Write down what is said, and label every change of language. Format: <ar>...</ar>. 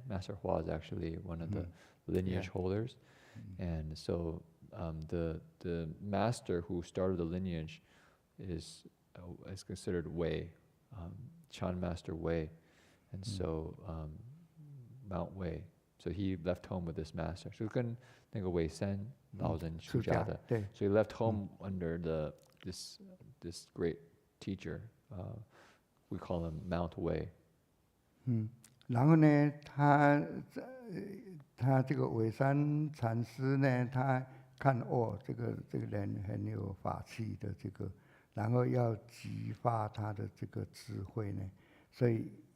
<en>Master Hua is actually one of the lineage holders. And so the master who started the lineage is considered Wei, Chan Master Wei. And so Mount Wei. So he left home with this master.</en> <zh>So 跟那个尾山老人出家的。</zh> <en>So he left home under this great teacher. We call him Mount Wei.</en> <zh>然后呢，他这个尾山禅师呢，他看这个人很有法器的这个，然后要激发他的这个智慧呢，所以</zh>